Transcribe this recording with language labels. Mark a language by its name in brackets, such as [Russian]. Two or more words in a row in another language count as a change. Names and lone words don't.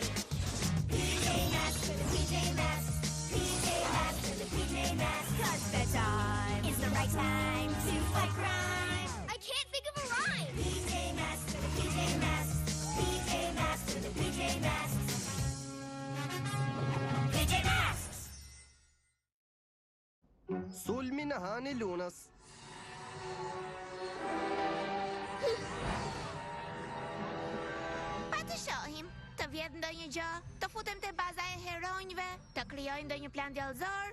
[English] PJ Masks for the PJ Masks. PJ Masks for the PJ Masks. 'Cause bedtime is the right time to fight crime. I can't think of a rhyme. PJ Masks for the PJ Masks. PJ Masks for the PJ Masks. PJ Masks! [Albanian] Sulmi në hani lunës. Pa të shohim, të vjedh ndonjë gjë, të futem te baza e heronjve, të krijoj ndonjë plan djallëzor.